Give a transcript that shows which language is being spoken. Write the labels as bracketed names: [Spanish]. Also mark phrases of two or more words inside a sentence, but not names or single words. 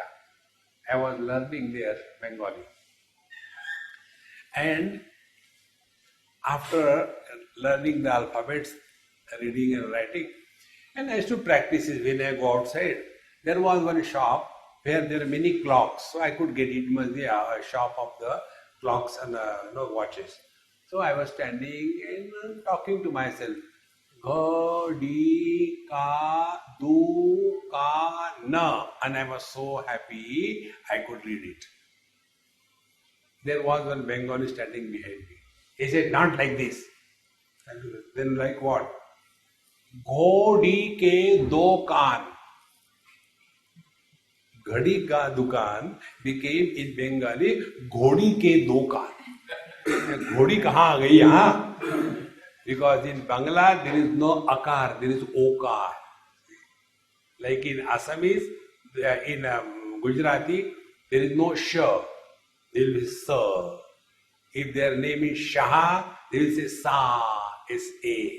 [English] I was learning there Bengali. And after learning the alphabets, reading and writing, and I used to practice it when I go outside. There was one shop where there are many clocks, so I could get it. It must be a shop of the clocks and watches. So I was standing and talking to myself. [Hindi] घड़ी का दु का न, [English] and I was so happy I could read it. There was one Bengali standing behind me. He said, not like this. Then like what? [Hindi] घड़ी के दो कान. घड़ी का दुकान [English] became in Bengali [Hindi] घोड़ी के दुकान. घोड़ी कहाँ आ गयी यहाँ? [English] Because in Bangla there is no akar, there is okar. Like in Assamese, in Gujarati, there is no sh, there will be sa. If their name is Shah, they will say sa, S-A.